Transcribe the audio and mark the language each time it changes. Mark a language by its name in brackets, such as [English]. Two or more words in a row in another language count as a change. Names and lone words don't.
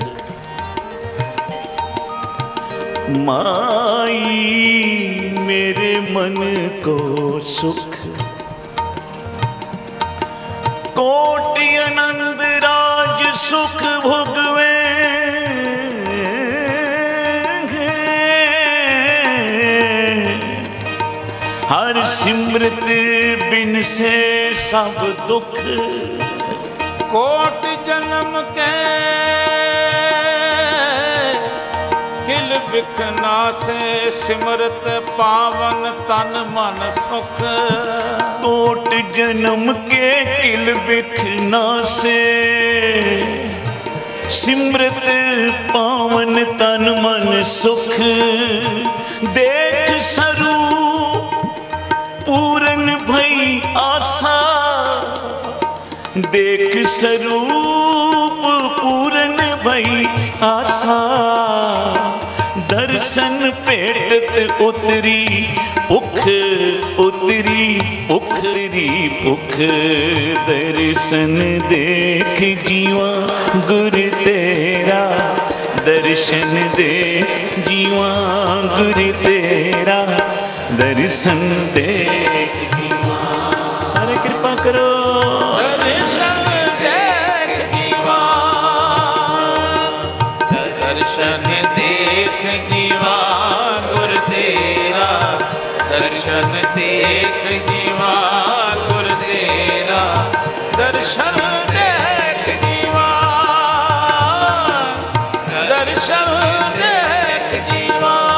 [Punjabi] ਮਾਈ ਮੇਰੇ ਮਨ ਕੋ ਸੁਖ, ਕੋਟਿ ਆਨੰਦ ਰਾਜ ਸੁਖ ਭੋਗਵੇ, ਹਰ ਸਿਮਰਤ ਬਿਨ ਸੇ ਸਬ ਦੁਖ। ਕੋਟਿ ਜਨਮ ਕੇ ਕਿਲ ਬਿਖਨਾ ਸੇ ਸਿਮਰਤ ਪਾਵਨ ਤਨ ਮਨ ਸੁਖ। ਕੋਟ ਜਨਮ ਕੇ ਕਿਲ ਬਿਖਨਾ ਸੇ ਸਿਮਰਤ ਪਾਵਨ ਤਨ ਮਨ ਸੁਖ। ਦੇਖ ਸਵਰੂਪ ਪੂਰਨ ਭਈ ਆਸ਼ਾ, ਦੇਖ ਸਵਰੂਪ ਪੂਰਨ ਭਈ ਆਸ਼ਾ, ਦਰਸ਼ਨ ਪੇਟਤ ਉਤਰੀ ਭੁਖ, ਉਤਰੀ ਭੁਖ, ਉਤਰੀ ਭੁਖ। ਦਰਸ਼ਨ ਦੇਖ ਜੀਵਾ ਗੁਰੂ ਤੇਰਾ, ਦਰਸ਼ਨ ਦੇ ਜੀਵਾ ਗੁਰੂ ਤੇਰਾ, ਦਰਸ਼ਨ ਦੇਖ ਜੀਵਾ। [Hindi] सारे कृपा करो। [Punjabi] ਦਰਸ਼ਨ ਦੇਖ ਜੀਵਾ, ਦਰਸ਼ਨ ਦੇਖ ਜੀਵਾ ਗੁਰੂ ਤੇਰਾ, ਦਰਸ਼ਨ ਦੇਖ ਜੀਵਾ ਗੁਰੂ ਤੇਰਾ, ਦਰਸ਼ਨ ਦੇਖ ਜੀਵਾ, ਦਰਸ਼ਨ ਦੇਖ ਜੀਵਾ।